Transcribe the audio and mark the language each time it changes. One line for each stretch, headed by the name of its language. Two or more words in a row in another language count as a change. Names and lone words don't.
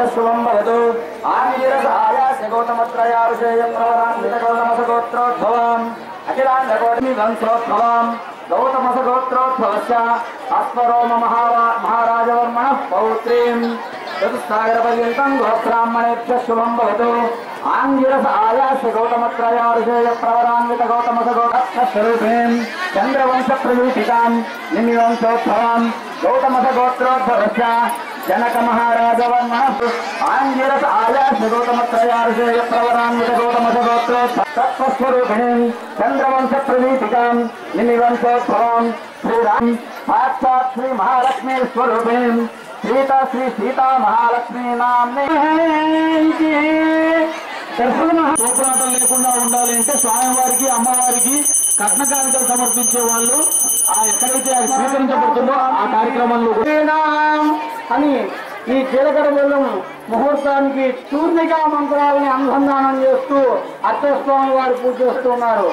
Sanskrit: శుభం భవతు ఆంగిరసాయాస్య గౌతమత్రయారుషేయం ప్రవరాన్విత గౌతమసగోత్రోద్భవాం అఖిలాండకోటి వంశోద్భవాం గౌతమసగోత్రోద్భవస్య అశ్వరోమ మహారాజవర్మణः పౌత్రీం చతుస్సాగరపర్యంతం గోబ్రాహ్మణేభ్యः శుభం భవతు ఆంగిరసాయాస్య గౌతమత్రయారుషేయ ప్రవరాన్విత గౌతమసగోత్రస్వరూపిణీం చంద్రవంశ ప్రదీపికాం నిమివంశోద్భవాం గౌతమసగోత్రోద్భవస్య जनक महाराज वर्मण आंगिरस आयास्य गौतमत्रयार्षेय प्रवरान्वित गौतमसगोत्रोद्भव तत्स्वरूपिणीं चंद्रवंश प्रदीपिकां निमिवंशोद्भवां श्रीराम साक्षात् श्री महालक्ष्मी स्वरूपिणीं श्री सीता महालक्ष्मी नाम्ने
Telugu: పోరాటం లేకుండా ఉండాలి అంటే స్వామివారికి అమ్మవారికి కట్న కానుకలు సమర్పించే వాళ్ళు ఎక్కడైతే అది స్వీకరించబడుతుందో ఆ కార్యక్రమంలో అని ఈ జీలకర్ర బెల్లం ముహూర్తానికి చూర్ణికా మంత్రాలని అనుసంధానం చేస్తూ అర్చస్వామి వారు పూజ చేస్తున్నారు.